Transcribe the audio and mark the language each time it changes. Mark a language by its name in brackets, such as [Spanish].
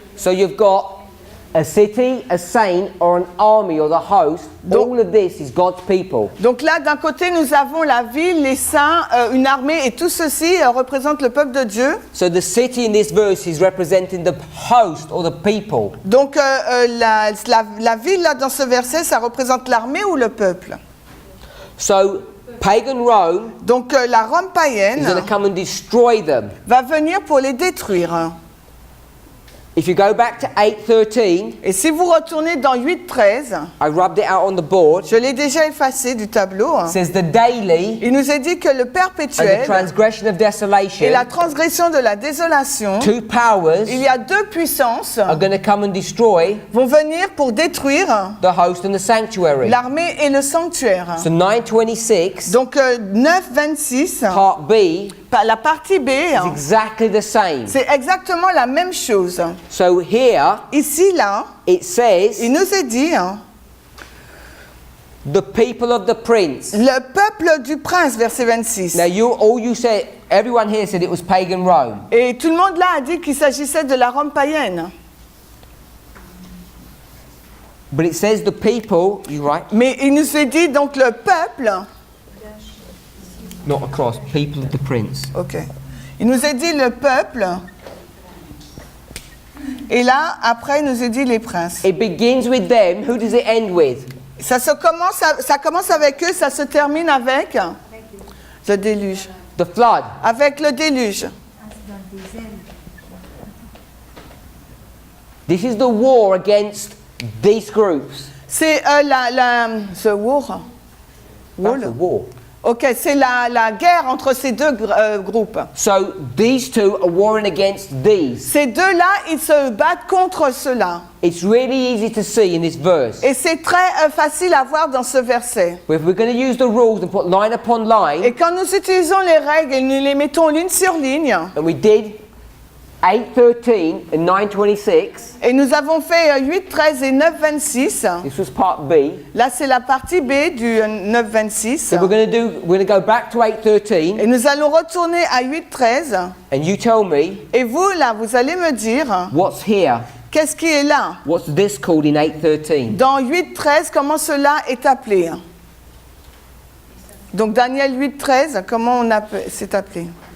[English] So you've got a city, a saint, or an army, or the host. [French] Donc- [English] All of this is God's people. [French] Donc là, d'un côté, nous avons la ville, les saints, une armée, et tout ceci représente le peuple de Dieu. [English] So the city in this verse is representing the host or the people. [French] Donc la ville, là, dans ce verset, ça représente l'armée ou le peuple. [English] So pagan Rome [French] Donc la Rome [English] is going to [French] païenne [English] come and destroy them. [French] va venir pour les détruire. [English] If you go back to 8:13, [French] Et si vous retournez dans 8.13, [English] I rubbed it out on the board. [French] je l'ai déjà effacé du tableau, [English] It says the daily [French] il nous est dit que le [English] and the [French] perpétuel [English] transgression of [French] et la [English] desolation, [French] transgression de la désolation, [English] two powers [French] il y a deux puissances [English] are going to come and destroy [French] vont venir pour détruire [English] the host and the sanctuary. [French] l'armée et le sanctuaire. [English] So 9:26, [French] Donc 9.26, [English] part B, [French] la partie B, [English] is exactly the same. [French] c'est exactement la même chose. [English] So here [French] Ici, là, [English] it says [French] il nous est dit, [English] the people of the prince. [French] le peuple du prince, verset 26. [English] Now you said, everyone here said it was pagan Rome. [French] Et tout le monde là a dit qu'il s'agissait de la Rome païenne. [English] But it says the people, you right? [French] Mais il nous est dit donc le peuple. [English] Not across, people of the prince. [French] Ok. Il nous est dit le peuple. Et là, après, il nous est dit les princes. [English] It begins with them. Who does it end with? [French] Ça commence avec eux, ça se termine avec le déluge. [English] The flood. [French] Avec le déluge. [English] This is the war against these groups. [French] C'est [English] the war. That's a war. [French] Ok, c'est la guerre entre ces deux groupes. [English] So these two are warring against these. [French] Ces deux-là, ils se battent contre ceux-là. [English] It's really easy to see in this verse. [French] Et c'est très facile à voir dans ce verset. [English] If we're going to use the rules and put line upon [French] Et [English] line, [French] quand nous utilisons les règles et nous les mettons ligne sur ligne, [English] and we did 8:13 and 9:26. [French] Et nous avons fait 8, 13 et 9, 26. [English] This was part B. [French] Là, c'est la partie B du 9, 26. [English] So we're going to go back to 8:13, [French] Et nous allons retourner à 8, 13. [English] and you tell me [French] Et vous, là, vous allez me dire, [English] what's here. [French] qu'est-ce qui est là? [English] What's this called in 8:13? [French] Dans 8, 13, comment cela est appelé? Donc, Daniel 8, 13, comment c'est appelé?